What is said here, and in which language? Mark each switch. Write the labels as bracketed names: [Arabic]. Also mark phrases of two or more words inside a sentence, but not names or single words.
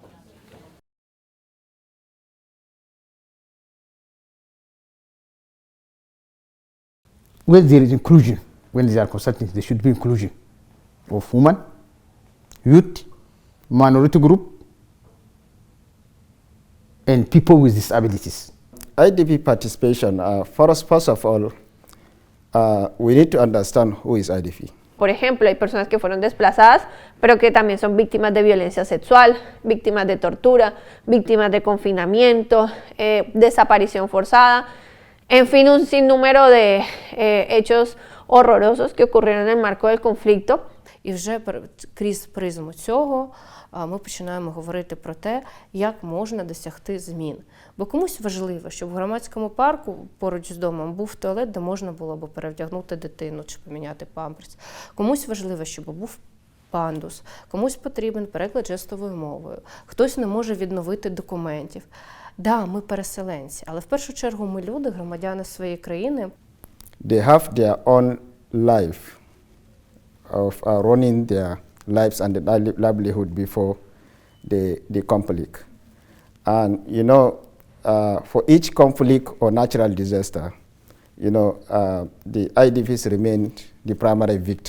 [English] When there is inclusion, when there are consultants, there should be inclusion of women, youth, minority group, and people with disabilities. IDP participation, first of all, we need to understand who is IDP. [Spanish] Por ejemplo, hay personas que fueron desplazadas, pero que también son víctimas de violencia sexual, víctimas de tortura, víctimas de confinamiento, desaparición forzada, en fin, un sinnúmero de hechos horrorosos que ocurrieron en el marco del conflicto. [Ukrainian] І вже крізь призму цього ми починаємо говорити про те, як можна досягти змін. Бо комусь важливо, щоб в громадському парку поруч з домом був туалет, де можна було б перевдягнути дитину чи поміняти памперс. Комусь важливо, щоб був пандус. Комусь потрібен переклад жестовою мовою. Хтось не може відновити документів. Да, ми переселенці, але в першу чергу ми люди, громадяни своєї країни. [English] They have their own life of running their lives and their livelihood before the conflict. And you know, for each conflict or natural disaster, you know, the IDPs remain the primary victim.